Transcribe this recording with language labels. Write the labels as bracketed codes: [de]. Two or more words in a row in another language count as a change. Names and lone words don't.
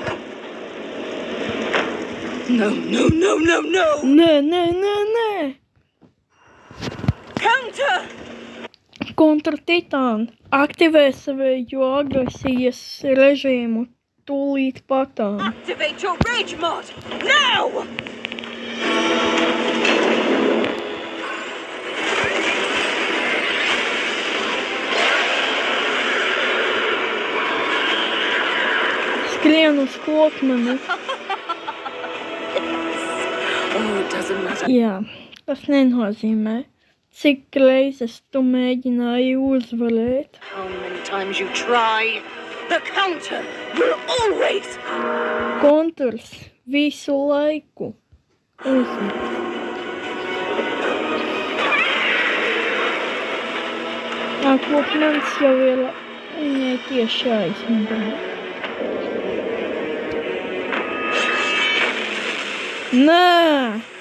[en] No. [lv] Nē. [en] Counter! [lv] Kontra Titāna. Aktivē savējo agresijas režīmu tūlīt patām. [en] Activate your rage mod! Now! [lv] Skrien uz Clockmanu. Jā, tas nenozīmē, cik reizes tu mēģināji uzvarēt. [en] How many times you try, the counter will always... [lv] Konturs visu laiku uzvar. Clockmans jau ir viņai tieši aizmugurē. Nē!